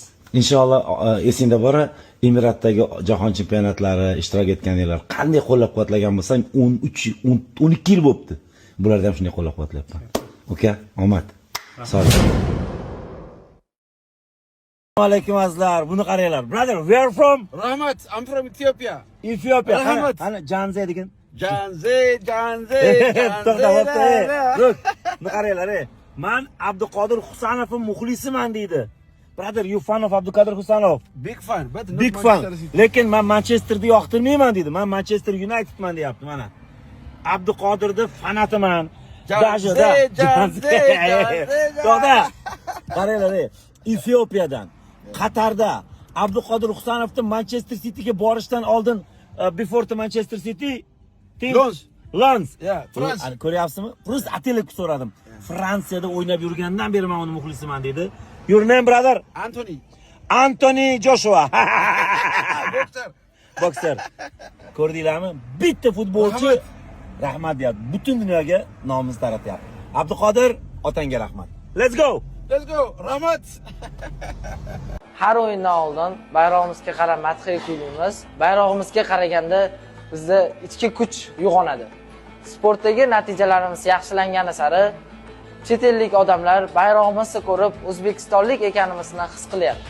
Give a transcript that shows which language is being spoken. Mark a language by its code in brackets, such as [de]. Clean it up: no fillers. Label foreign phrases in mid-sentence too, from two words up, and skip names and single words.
[uz] Inshaalloh esingda bor, Emiratdagi jahon chempionatlari ishtirok etganinglar qanday qo'llab-quvvatlagan bo'lsang, 12 yil bo'libdi. Bularni ham shunday qo'llab-quvvatlayapman. Uka, omad. Sog' bo'ling. Assalomu alaykum azizlar. Buni qaranglar. [en] Brother, where are from? Rahmat, I'm from Ethiopia. Ethiopia. [uz] Rahmat. Ana Janze degan. Janze. To'xta, look, buni qaranglar. Men Abduqodir Husanovning muxlisiman deydi. [en] Brother, you fan of Abduqodir Husanov? Big fan, but not Big fan. Manchester City. [uz] Lekin men Manchesterni yoqtirmayman deydi. Men Manchester Unitedman deyapti mana. Abduqodirni fanatiman. Janze. To'xta. Qaranglar, Efiopiyadan, Qatarda Abduqodir Husanovning Manchester Cityga borishdan oldin [en] before to [uz] Manchester City Lens. [en] Yeah, France. [uz] Ko'ryapsizmi? Rus atelik so'radim. Fransiyada o'ynab yurgandan beri men uni muxlisiman dedi. [en] Your name, brother? Anthony Joshua. Boxer. [uz] Ko'rdinglarmi? Bitta futbolchi rahmat deyapti. Butun dunyoga nomimiz taratyapti. Abduqodir, otangga rahmat. [en] Let's go. [uz] Rahmat. Har o'yindan oldin bayrog'imizga qarab madhiya kuylaymiz. Bayrog'imizga qaraganda bizda ichki kuch uyg'onadi. Sportdagi natijalarimiz yaxshilangani sari chet ellik odamlar bayrog'imizni ko'rib o'zbekistonlik ekanimizni his qilyapti.